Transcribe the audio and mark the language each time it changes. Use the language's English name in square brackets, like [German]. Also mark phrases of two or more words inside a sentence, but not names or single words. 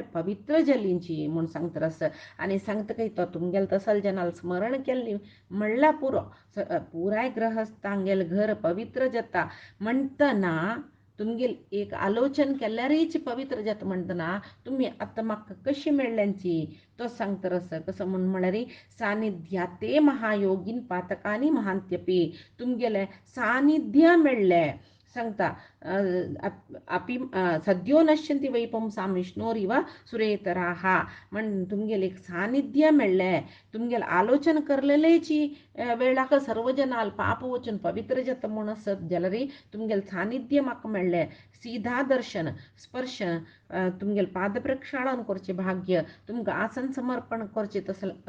[Konkani] पवित्र जालींची म्हूण सांगतरस आनी सांगतकय तो तुमगेले तसल जनाल स्मरण केल्ली म्हणल्यार पुराय ग्रहस्थांगेले घर पवित्र जाता म्हणटना तुमगेल एक आलोचन केल्यारच पवित्र जाता म्हणटना तुमी आतां म्हाका कशी मेळ्ळ्यांची तो सांगतरस कसो म्हळ्यार [Sanskrit] सानिध्याते महायोगीन पातकानी महांत्यपी [Konkani] तुमगेले सानिध्य मेळ्ळे सांगता [Sanskrit] अपि सद्यो नश्यन्ति वै पुंसां विष्णोरिव सुरेतराः [Konkani] म्हण तुमगेले एक सानिध्य मेळ्ळे तुमगेले आलोचन करलेलेची वेळाक सर्व जनाल पाप वचून पवित्र जाता म्हूण आसत जाल्यार तुमगेले सानिध्य म्हाका मेळ्ळे सीधा दर्शन स्पर्श तुमगेले पाद प्रक्षाळन करचे भाग्य तुमकां आसन समर्पण करचे तसले